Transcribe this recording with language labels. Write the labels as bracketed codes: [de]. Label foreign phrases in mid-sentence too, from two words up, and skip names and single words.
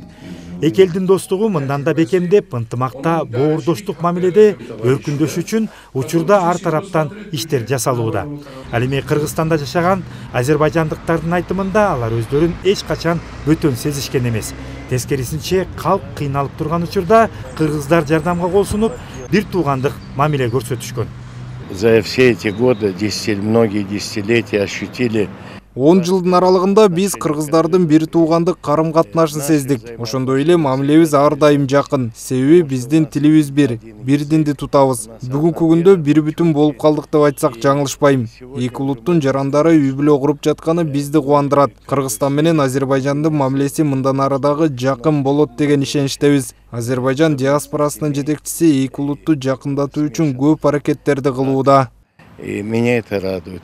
[ky] Эки элдин достугу мындан да бекемдеп, ынтымакта боордоштук мамиледе өркүндөш үчүн учурда ар тараптан иштер жасалууда. Ал эми Кыргызстанда жашаган азербайжандыктардын айтымында алар өздөрүн эч качан бөтөн сезишкен эмес. Тескерисинче, калк кыйналып турган учурда кыргыздар жардамга кол сунуп, бир туугандык мамиле көрсөтүшкөн. [ru] За все эти годы, многие десятилетия ощутили. [ky] 10 жылдын аралыгында биз кыргыздардын бир туугандык карым катнашын сездик. Ошондой эле мамилебиз ар дайым жакын. Себеби биздин тилибиз бир динди тутабыз. Бүгүнкү күндө бир бүтүн болуп калдык деп айтсак жаңылышпайм. Эки улуттун жарандары үй бүлө куруп жатканы бизди кубандырат. Кыргызстан менен Азербайжандын мамилеси мындан арадагы жакын болот деген ишеничтебиз. Азербайжан диаспорасынын жетекчиси эки улутту жакындатуу үчүн көп аракеттерди кылууда. [ru] И меня это радует.